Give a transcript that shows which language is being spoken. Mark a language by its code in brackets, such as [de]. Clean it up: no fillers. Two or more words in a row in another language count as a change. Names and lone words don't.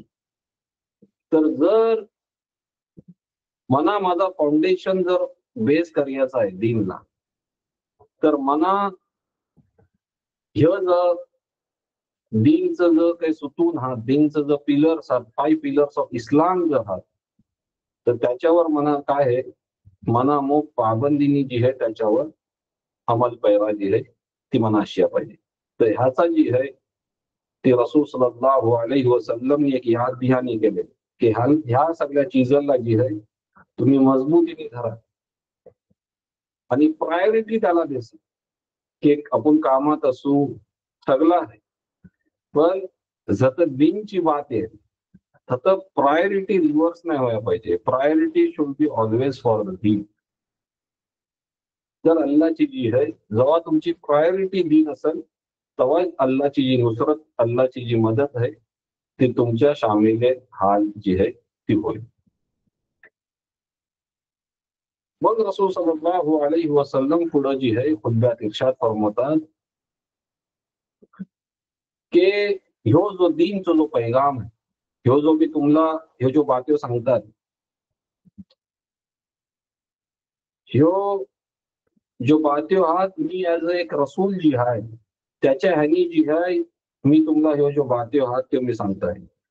[mr] तर जर मना माझा फाउंडेशन जर बेस करायचा आहे दीनला, तर मना ह्य जर दीनचं जर काही सुतून आहात, दीनचं जर पिलर्स आहात, [en] 5 pillars of Islam [mr] जर आहात, तर त्याच्यावर मना काय आहे, मना मग पाबंदीनी जी आहे त्याच्यावर अमल पैरा जी आहे ती मना अशी पाहिजे. तर ह्याचा जी आहे ते रसूल [ar] صلى الله عليه وسلم [mr] एक याद ध्यानी केले की ह्या सगळ्या चीजांना जी आहे तुम्ही मजबूतीने धरा आणि प्रायोरिटी त्याला द्यायची. की आपण कामात असू सगळं आहे, पण जत दीनची बात आहे तर प्रायोरिटी रिव्हर्स नाही व्हायला पाहिजे. [en] priority should be always for the deen. [mr] तर अल्लाची जी आहे जेव्हा तुमची प्रायोरिटी दीन असेल तेव्हा अल्लाची जी नुसरत, अल्लाची जी मदत आहे ती तुमच्या शामिले हाल जी आहे ती होईल. मग रसूल [ar] صلى الله عليه وسلم [mr] पुढे जी आहे खुतब्यात इर्शाद फरमावतात की ह्यो जो दीनचो जो पैगाम आहे, ह्यो जो मी तुम्हाला ह्यो जो बातयो सांगतात, ह्यो जो बातयो आहात मी ॲज एक रसूल जी आहे त्याच्या ह्यानी जी आहे मी तुम्हाला ह्यो जो बातयो आहात ते मी सांगताय.